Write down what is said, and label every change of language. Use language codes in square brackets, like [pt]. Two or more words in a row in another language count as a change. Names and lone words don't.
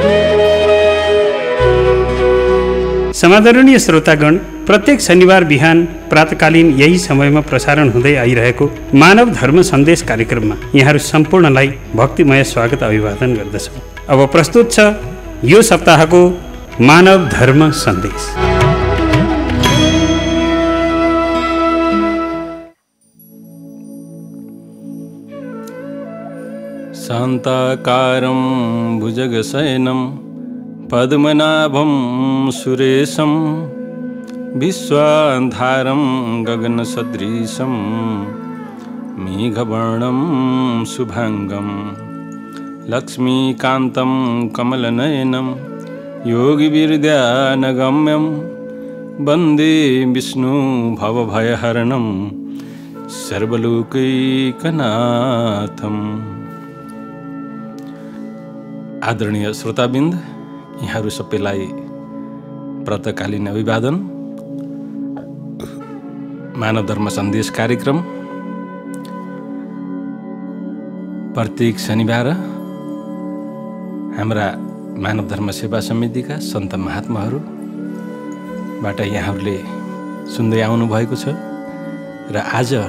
[ne] समादरणीय श्रोतागण, प्रत्येक शनिबार बिहान प्रातकालीन यही समयमा प्रसारण हुँदै आइरहेको मानव धर्म सन्देश कार्यक्रममा यहाँहरू सम्पूर्णलाई भक्तिमय स्वागत अभिवादन गर्दछौँ। अब प्रस्तुत छ यो सप्ताहको मानव धर्म सन्देश। [sa] शान्ताकारं भुजगशयनं पद्मनाभं सुरेशं विश्वाधारं गगनसदृशं मेघवर्णं शुभांगं लक्ष्मीकान्तं कमलनयनं योगिविद्यानगम्यं वन्दे विष्णु भवभयहरणं सर्वलोकैकनाथम्। [ne] आदरणीय श्रोताबिन्द, यहाँहरू सबैलाई प्रातकालीन अभिवादन। मानव धर्म सन्देश कार्यक्रम प्रत्येक शनिबार हाम्रा मानव धर्म सेवा समितिका सन्त महात्माहरूबाट यहाँहरूले सुन्दै आउनुभएको छ र आज